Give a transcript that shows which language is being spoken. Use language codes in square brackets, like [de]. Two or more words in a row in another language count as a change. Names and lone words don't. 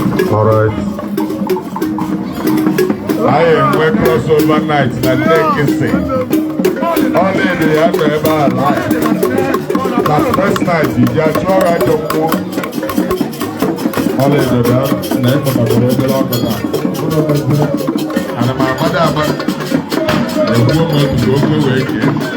[en] All right. [ig] Anyị enwe [en] crossover night [ig] na Lekki. Ọlaedo ya nọ ebe a live. Na [en] first night, [ig] iji achụ ọrụ ajọ mmụọ. Ọlaedo bịa, na ịpụtakwara obere ọkụ taa. Ana m agbada agba. Egbuo m otu ka ofe wee kee.